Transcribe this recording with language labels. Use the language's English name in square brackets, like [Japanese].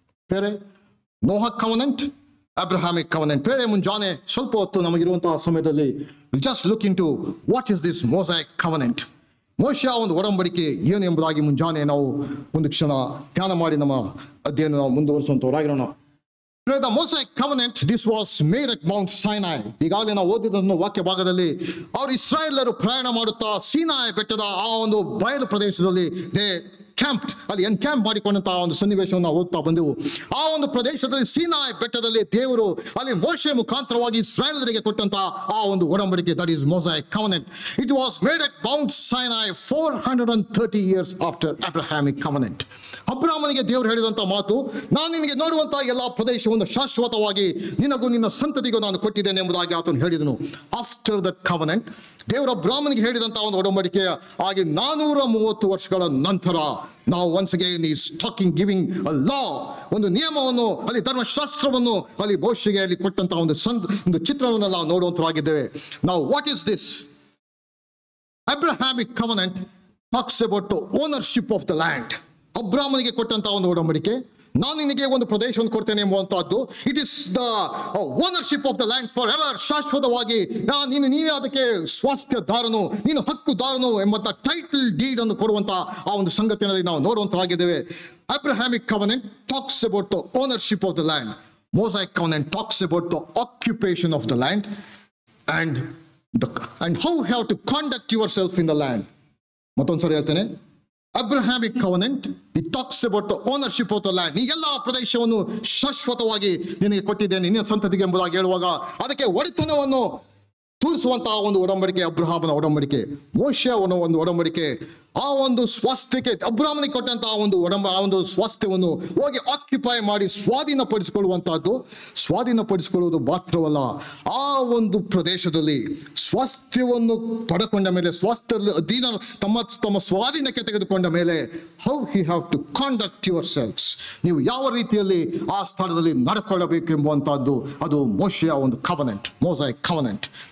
[Kannada] ಬೇರೆ ನೋಹ covenant, ಅಬ್ರಹಾಮಿಕ್ covenant. ಬೇರೆ ಮುಂಜಾನೆ ಸ್ವಲ್ಪ ಹೊತ್ತು ನಮಗಿರುವಂತಹ ಸಮಯದಲ್ಲಿ [English] just look into what is this Mosaic covenant, [Kannada] ಮೋಶೆಯ ಒಂದು ಒಡಂಬಡಿಕೆ ಏನು ಎಂಬುದಾಗಿ ಮುಂಜಾನೆ ನಾವು ಒಂದು ಕ್ಷಣ ಧ್ಯಾನ ಮಾಡಿ ನಮ್ಮ ಅಧ್ಯಯನ ನಾವು ಮುಂದುವರಿಸುವಂತವರಾಗಿರೋಣ. [English] The Mosaic covenant, this was made at Mount Sinai. [Kannada] ಈಗಾಗಲೇ ನಾವು ಓದಿದ್ದನ್ನು ವಾಕ್ಯ ಭಾಗದಲ್ಲಿ, ಅವರು ಇಸ್ರಾಯೇಲರು ಪ್ರಯಾಣ ಮಾಡುತ್ತಾ ಸೀನಾಯಿ ಬೆಟ್ಟದ ಆ ಒಂದು ಬಯಲು ಪ್ರದೇಶದಲ್ಲಿ ಕ್ಯಾಂಪ್, ಅಲ್ಲಿ ಎನ್ಕ್ಯಾಂಪ್ ಮಾಡಿಕೊಂಡಂತಹ ಒಂದು ಸನ್ನಿವೇಶವನ್ನು ನಾವು ಓದ್ತಾ ಬಂದೆವು. ಆ ಒಂದು ಪ್ರದೇಶದಲ್ಲಿ ಸೀನಾಯಿ ಬೆಟ್ಟದಲ್ಲಿ ದೇವರು ಅಲ್ಲಿ ಮೋಶೆ ಮುಖಾಂತರವಾಗಿ ಇಸ್ರಾಯೇಲರಿಗೆ ಕೊಟ್ಟಂತಹ ಆ ಒಂದು ಒಡಂಬಡಿಕೆ, [English] That is Mosaic covenant. It was made at Mount Sinai 430 years after Abrahamic covenant. [Kannada] ಅಬ್ರಹಾಮನಿಗೆ ದೇವರು ಹೇಳಿದಂತ ಮಾತು, ನಾನು ನಿನಗೆ ನೋಡುವಂತಹ ಎಲ್ಲಾ ಪ್ರದೇಶವನ್ನು ಶಾಶ್ವತವಾಗಿ ನಿನಗೂ ನಿನ್ನ ಸಂತತಿಗೂ ನಾನು ಕೊಟ್ಟಿದ್ದೇನೆ ಎಂಬುದಾಗಿ ಆತನು ಹೇಳಿದನು. [English] after that covenant, [Kannada] ದೇವರ ಅಬ್ರಹಾಮನಿಗೆ ಹೇಳಿದಂತಹ ಒಂದು ಒಡಂಬಡಿಕೆ ಹಾಗೆ 430 ವರ್ಷಗಳ ನಂತರ ನಾವು [English] once again is talking, giving a law, [Kannada] ಒಂದು ನಿಯಮವನ್ನು, ಅಲ್ಲಿ ಧರ್ಮಶಾಸ್ತ್ರವನ್ನು ಅಲ್ಲಿ ಮೋಶೆಗೆ ಅಲ್ಲಿ ಕೊಟ್ಟಂತಹ ಒಂದು ಚಿತ್ರವನ್ನು ನಾವು ನೋಡುವಂತರಾಗಿದ್ದೇವೆ. ನಾವು [English] What is this? Abrahamic covenant talks about the ownership of the land. [Kannada] ಅಬ್ರಹಾಮನಿಗೆ ಕೊಟ್ಟಂತಹ ಒಂದು ಒಡಂಬಡಿಕೆ, ನಾನು ನಿನಗೆ ಒಂದು ಪ್ರದೇಶವನ್ನು ಕೊಡ್ತೇನೆ ಎಂಬುವಂತಹದ್ದು. [English] it is the ownership of the land forever, [Kannada] ಶಾಶ್ವತವಾಗಿ ನೀನೇ ಅದಕ್ಕೆ ಸ್ವಾಸ್ಥ್ಯದಾರನು, ನೀನು ಹಕ್ಕುದಾರನು ಎಂಬಂತ ಟೈಟಲ್ ಡೀಡ್ ಅನ್ನು ಕೊಡುವಂತ ಆ ಒಂದು ಸಂಗತಿಯಲ್ಲಿ ನಾವು ನೋಡುವಂತರಾಗಿದ್ದೇವೆ. [English] Abrahamic covenant talks about the ownership of the land. Mosaic covenant talks about the occupation of the land and how you have to conduct yourself in the land. [Kannada] ಮತ್ತೊಂದ್ಸರಿ ಹೇಳ್ತೇನೆ, [English] Abrahamic covenant, it talks about the ownership of the land. [Kannada] ಈ ಎಲ್ಲ ಪ್ರದೇಶವನ್ನು ಶಾಶ್ವತವಾಗಿ ನಿನಗೆ ಕೊಟ್ಟಿದ್ದೇನೆ, ನಿನ್ನ ಸಂತತಿಗೆ ಎಂಬುದಾಗಿ ಹೇಳುವಾಗ ಅದಕ್ಕೆ ಒಡೆತನವನ್ನು ತೋರಿಸುವಂತಹ ಒಂದು ಒಡಂಬಡಿಕೆ ಅಬ್ರಹಾಮನ ಒಡಂಬಡಿಕೆ, ಮೋಶೆಯ ಒಂದು ಒಡಂಬಡಿಕೆ. ಆ ಒಂದು ಸ್ವಾಸ್ಥ್ಯಕ್ಕೆ ಅಬ್ರಹಾಮನಿಗೆ ಕೊಟ್ಟಂತಹ ಆ ಒಂದು ಸ್ವಾಸ್ಥ್ಯವನ್ನು ಹೋಗಿ ಆಕ್ಯುಪೈ ಮಾಡಿ ಸ್ವಾಧೀನಪಡಿಸಿಕೊಳ್ಳುವುದು ಮಾತ್ರವಲ್ಲ, ಆ ಒಂದು ಪ್ರದೇಶದಲ್ಲಿ ಸ್ವಾಸ್ಥ್ಯವನ್ನು ಪಡ್ಕೊಂಡ ಮೇಲೆ, ಅಧೀನ ತಮ್ಮ ಸ್ವಾಧೀನಕ್ಕೆ ತೆಗೆದುಕೊಂಡ ಮೇಲೆ, [English] how he have to conduct yourselves, [Kannada] ನೀವು ಯಾವ ರೀತಿಯಲ್ಲಿ ಆ ಸ್ಥಳದಲ್ಲಿ ನಡ್ಕೊಳ್ಳಬೇಕು ಎಂಬುವಂತಹದ್ದು, ಅದು ಮೋಶೆಯ ಒಂದು ಮೋಸಾಯಿಕ್ ಕವನೆಂಟ್.